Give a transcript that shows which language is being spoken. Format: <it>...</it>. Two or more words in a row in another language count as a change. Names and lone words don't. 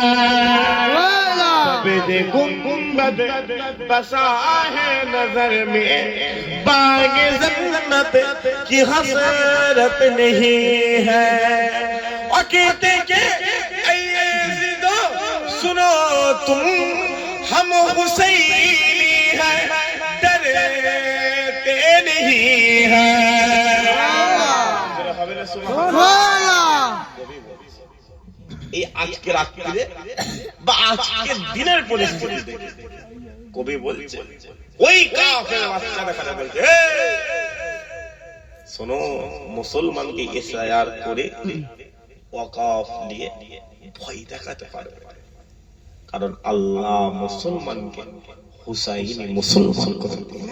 <ur>سفید گنبد بسا ہے نظر میں باغ جنت کی حسرت نہیں ہے. اور کہتے کہ اے یزیدو سنو تم ہم حسینی ہیں ڈرتے نہیں ہیں.</ur> <bn>এই আজকে রাত্রিরে বা আজকে দিনের পরিস্থিতিতে কবি বলছে ওই কাফের বাচ্চা দেখা বলছে শোনো মুসলমানকে ইসরায়ার করে ওয়াকাফ নিয়ে ভয় দেখাতে পারবে কারণ আল্লাহ মুসলমানকে হুসাইনি মুসলমান করে দিয়েছে.</bn>